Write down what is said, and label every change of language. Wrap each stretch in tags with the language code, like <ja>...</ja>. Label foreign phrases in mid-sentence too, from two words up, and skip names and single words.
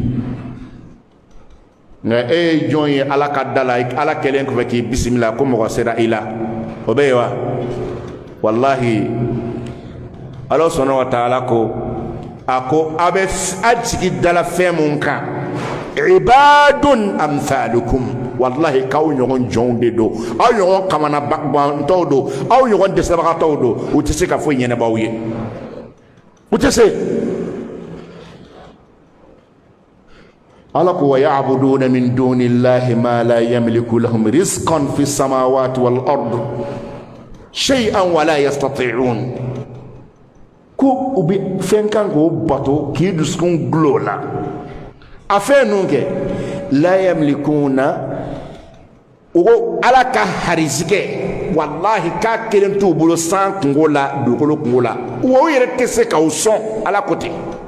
<bm>nka e ye jɔn ye ala ka da la ala kɛlen kɔfɛ k'i bisimila ko mɔgɔ sera i la o bɛ yen wa wallahi ala sɔnna wa taala ko a ko a bɛ a jigi dala fɛn mun kan</bm> <ar>عباد أمثالكم</ar> <bm>wallahi k'aw ɲɔgɔn jɔnw de don aw ɲɔgɔn kamanabantɔw don aw ɲɔgɔn dɛsɛbagatɔw don u tɛ se ka foyi ɲɛnabɔ aw ye u tɛ se ala ko</bm> <ar>ويعبدون من دون الله ما لا يملك لهم رزقا في السماوات والأرض شيئا ولا يستطيعون</ar> <bm>ko u bɛ fɛn kan k'o bato k'i dusukun gulon o la a fɛn ninnu kɛ</bm> <ar>لا يملكون</ar> <bm>o ko ala ka harisikɛ wallahi k'a kelen t'u bolo san kungo la dugukolo kungo la o yɛrɛ tɛ se k'aw sɔn ala ko ten</bm>